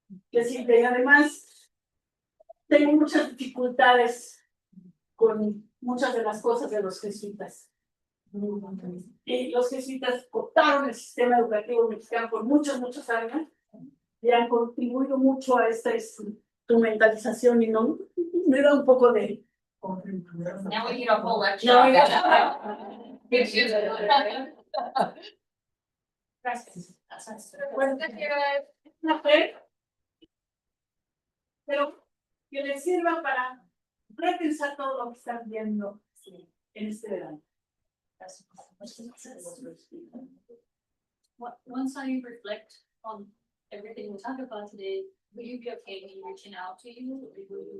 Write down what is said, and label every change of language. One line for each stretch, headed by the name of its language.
Spanish: Que siempre, y además, tengo muchas dificultades con muchas de las cosas de los jesuitas. Y los jesuitas cooptaron el sistema educativo mexicano por muchos años y han contribuido mucho a esta instrumentalización y no me da un poco de...
English: Now we need a whole lecture.
Spanish: No,
English: on
Spanish: ya.
English: that.
Spanish: Gracias. Bueno, una fe, pero que les sirva para repensar todo lo que están viendo en este verano.
English: Once I reflect on everything we talked about today, will you be okay me reaching out to you? Or will you